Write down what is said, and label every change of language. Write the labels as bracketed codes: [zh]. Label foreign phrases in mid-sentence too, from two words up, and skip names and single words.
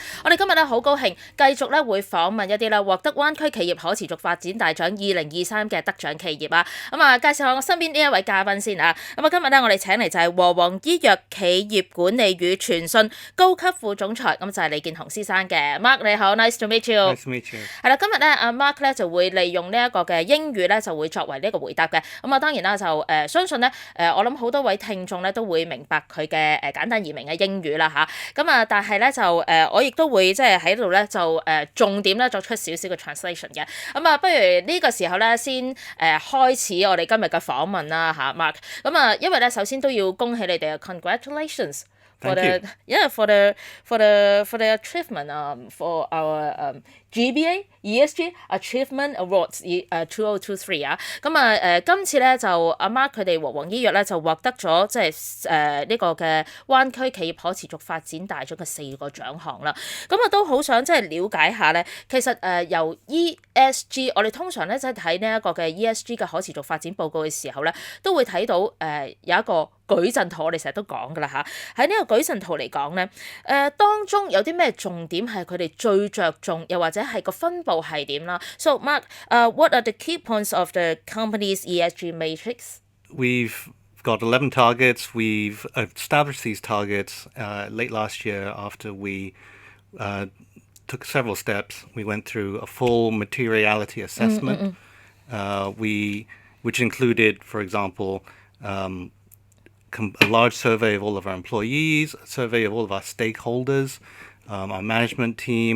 [yue] 我哋今日咧好高興，繼續咧會訪問一啲咧獲得灣區企業可持續發展大獎2023嘅得獎企業啊。咁啊，介紹下我身邊呢一位嘉賓先啊。咁啊，今日咧我哋請嚟就係和黃醫藥企業管理與傳訊高級副總裁，咁就係李健雄先生嘅。Mark 你好 ， [en] nice to meet you。 Nice to meet you。 [yue] 係啦，今日咧阿 Mark 咧就會利用呢一個嘅英語咧就會作為呢個回答嘅。咁啊，當然啦就相信咧我諗好多位聽眾咧都會明白佢嘅簡單易明嘅英語啦嚇。咁啊，但係咧就我亦都會即係喺度咧就重點咧作出少少嘅 translation 嘅。咁啊，不如呢個時候咧先開始我哋今日嘅訪問啦嚇 ，Mark。咁啊，因為咧首先都要恭喜你哋啊 ， [en] congratulations for the achievement for our GBA ESG Achievement Awards 2023 [yue] 啊。咁啊今次咧就阿 Mark 佢哋和黃醫藥咧就獲得咗即係呢個嘅灣區企業可持續發展大獎嘅4個獎項啦。咁啊都好想即係了解下咧，其實由 ESG 我哋通常咧即係睇呢一個嘅 ESG 嘅可持續發展報告嘅時候咧，都會睇到有一個矩陣圖，我哋成日都講噶啦嚇。喺呢個矩陣圖嚟講咧，當中有啲咩重點係佢哋最着重，又或者係個分佈係點啦 ？ [en] So Mark, what are the key points of the company's ESG matrix? We've got 11 targets. We've established these targets late last year after we took several steps. We went through a full materiality assessment, which included, for example, a large survey of all of our employees, a survey of all of our stakeholders, our management team.